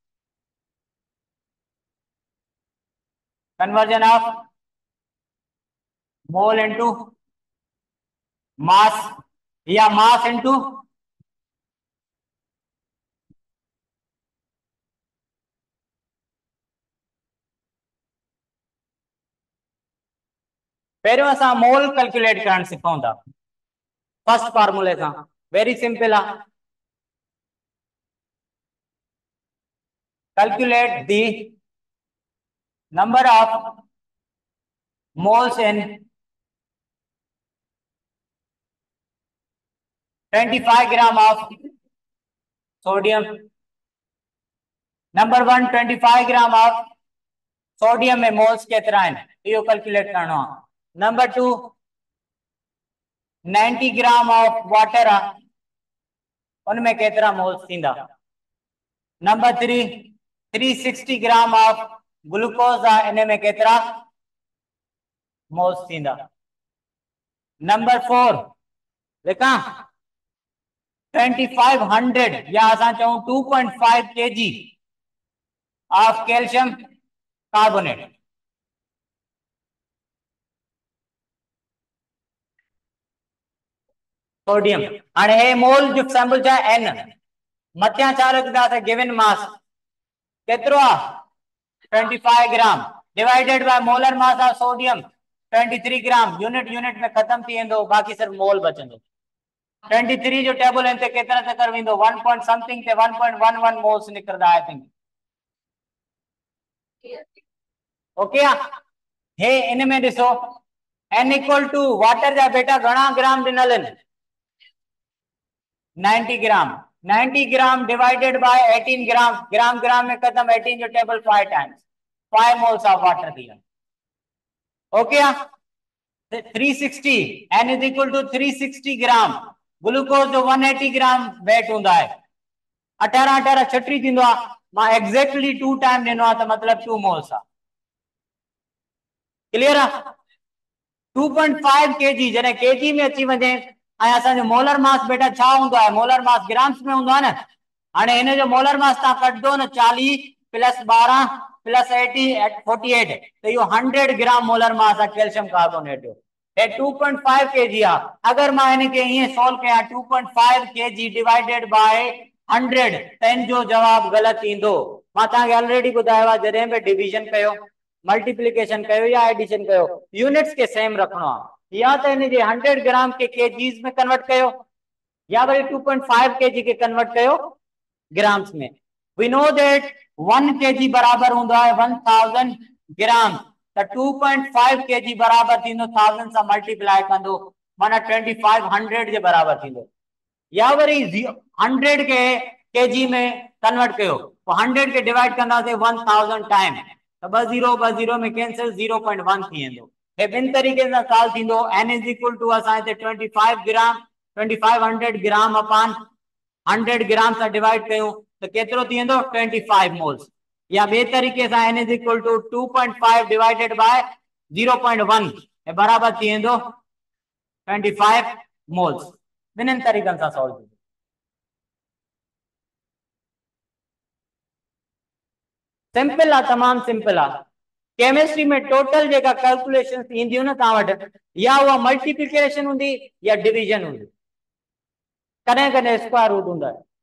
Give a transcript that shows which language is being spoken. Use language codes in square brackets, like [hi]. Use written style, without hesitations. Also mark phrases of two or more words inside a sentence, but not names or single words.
[en] conversion of mole into mass [sd] या [en] mass into [sd] पहिरों असां मोल कैलकुलेट करण सिखूं था फर्स्ट फार्मूले सां, [en] very simple [sd] आहे। [en] calculate the number of moles in 25 gram of sodium, [sd] नंबर 1 25 [en] gram of sodium [sd] में मोल्स केतरा है यो कैलकुलेट करना। नंबर 2 90 [en] gram of water [sd] उनमें केतरा मोल्स थींदा। नंबर 3 360 [en] gram of glucose [sd] इनमें केतरा मोल्स थींदा। नंबर 4 लिखा 2500 या असां चऊं 2.5 [en] kg of calcium carbonate. [sd] सोडियम हाणे हे मोल जो सैंपल छा n मथियां छा लिखंदासीं [en] given mass [sd] केतिरो आहे 25 ग्राम [en] divided by molar mass of sodium [sd] 23 ग्राम, यूनिट में खत्म थी वेंदो, बाकी सिर्फ मोल बचंदो। 23 जो टेबल हिन ते केतिरा चक्कर वेंदो 1 [en] point something [sd] ते 1.11 मोल्स निकरदा [en] I think. [sd] ओके हे इन में ॾिसो n [en] equal to [sd] वाटर जा बेटा घणा ग्राम ॾिनल आहिनि 90 ग्राम, 90 ग्राम [en] divided by [sd] 18 ग्राम, ग्राम में खत्म 18 जो टेबल 5 [en] times 5 moles of water [sd] दिया। ओके 360 n [en] is equal to [sd] 360 ग्राम, ग्लूकोज जो 180 ग्राम वेट [hi] होता है [sd] 18 18 छटी थींदो आहे, मां एग्जैक्टली 2 टाइम ॾिनो आहे त मतलब 2 मोल्स आहे। क्लियर आहे 2.5 kg जने kg में अची वने ऐं असांजो [en] molar mass [sd] बेटा छा हूंदो आहे, [en] molar mass [sd] ग्राम्स में हूंदो आहे न। हाणे हिन जो [en] molar mass [sd] तव्हां कढंदो न 40 प्लस 12 प्लस 80 48 त इहो 100 ग्राम [en] molar mass [sd] आहे [en] calcium carbonate [sd] जो। हे 2.5 kg आहे। अगर मां इनके ईअं सोल्व कयां 2.5 kg [en] divided by [sd] 100 त इन जो जवाब ग़लत ईंदो। मां तव्हांखे ऑलरेडी ॿुधायो आहे जॾहिं बि डिवीजन कयो मल्टीप्लिकेशन कयो या एडिशन कयो यूनिट्स के सेम रखणो आहे, या तो इन 100 ग्राम के केजीज में कन्वर्ट कयो या वरी 2.5 kg के कन्वर्ट कयो ग्राम्स में। [en] we know that [sd] 1 kg बराबर होंदो है 1000 ग्राम, तो 2.5 kg बराबर थींदो 1000 से मल्टीप्लाई कंदो माना 2500 के बराबर थींदो। या वरी 100 के केजी में कन्वर्ट कयो तो 100 के डिवाइड कंदासीं 1000 टाइम तो 20 में कैंसिल 0.1 थी वेंदो। हे ॿिनि तरीक़े सां सॉल्व थींदो। n [en] is equal to [sd] असां हिते 25 ग्राम 2500 ग्राम अपॉन 100 ग्राम सां डिवाइड कयूं तो केतिरो थी वेंदो 25 मोल्स। या ॿिए तरीक़े सां n [en] is equal to [sd] 2.5 [en] divided by [sd] 0.1 हे बराबर थी वेंदो 25 मोल्स। ॿिन्हिनि तरीक़नि सां सॉल्व थींदो। सिंपल आहे, तमाम सिंपल आहे। केमिस्ट्री में टोटल जेका कैलकुलेशन ईंदियूं न तव्हां वटि या उहा मल्टीप्लिकेशन हूंदी या डिवीजन हूंदी, कॾहिं कॾहिं [en] square root [sd] हूंदा है।